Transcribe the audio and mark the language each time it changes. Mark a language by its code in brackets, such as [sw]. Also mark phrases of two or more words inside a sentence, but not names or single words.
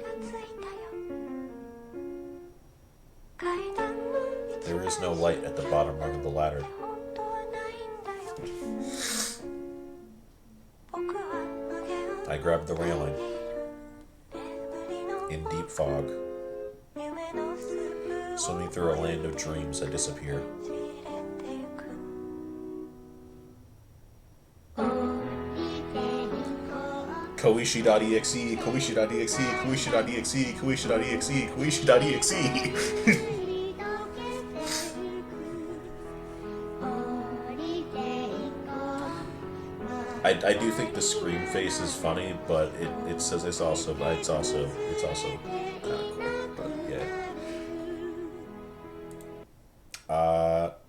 [en] There is no light at the bottom rung of the ladder. I grabbed the railing. In deep fog. Swimming through a land of dreams, I disappear. Koishi.exe, Koishi.exe, Koishi.exe, Koishi.exe, Koishi.exe. I do think the scream face is funny, but it says it's also kind of cool. But yeah.